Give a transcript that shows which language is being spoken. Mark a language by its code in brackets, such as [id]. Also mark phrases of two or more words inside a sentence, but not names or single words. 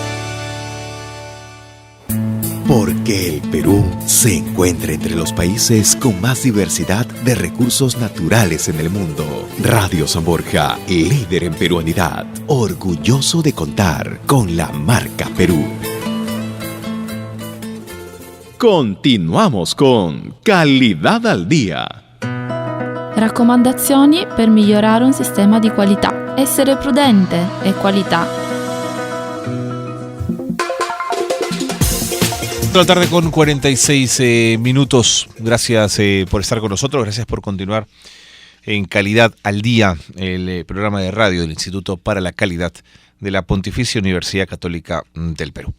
[es] Porque el Perú se encuentra entre los países con más diversidad de recursos naturales en el mundo. Radio San Borja, líder en peruanidad, orgulloso de contar con la marca Perú. Continuamos con Calidad al Día. [it] Raccomandazioni per migliorare un sistema di qualità. Essere prudente è qualità. [es] La tarde con 46 minutos. Gracias por estar con nosotros. Gracias por continuar en Calidad al Día, el programa de radio del Instituto para la Calidad de la Pontificia Universidad Católica del Perú.